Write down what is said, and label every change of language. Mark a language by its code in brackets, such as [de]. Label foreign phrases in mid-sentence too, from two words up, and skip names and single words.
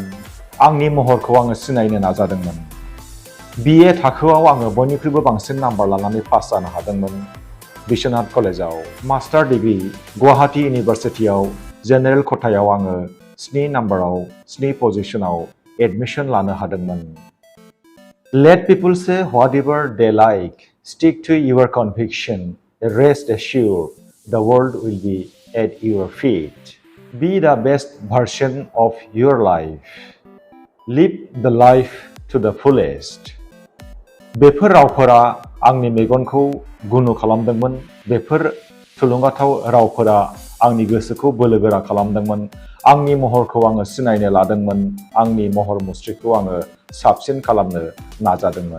[brx] आंनि महरखौ आङो सिनायनो नाजादोंमोन। BA थाखोआव आङो बयनिख्रुइबो बांसिन नाम्बार लानानै पास जानो हादोंमोन। बिश्वनाथ कलेजाव मास्टार डिग्री गुवाहाटी इउनिभार्सिटियाव जेनेरेल खथायाव आङो 7 नाम्बाराव 7 पजिशनाव एडमिशन लानो हादोंमोन। [en] Let people say whatever they like, stick to your conviction, rest assured, the world will be at your feet. Be the best version of your life. Live the life to the fullest. [brx] बेफोर रावफोरा आंनि मेगनखौ गुनु खालामदोंमोन। बेफोर थुलुंगाथाव रावफोरा आंनि गोसोखौ बोलोगोरा खालामदोंमोन। आंनि महरखौ आङो सिनायनो लादोंमोन। आंनि महर मुस्रिखौ आङो साबसिन खालामनो नाजादोंमोन।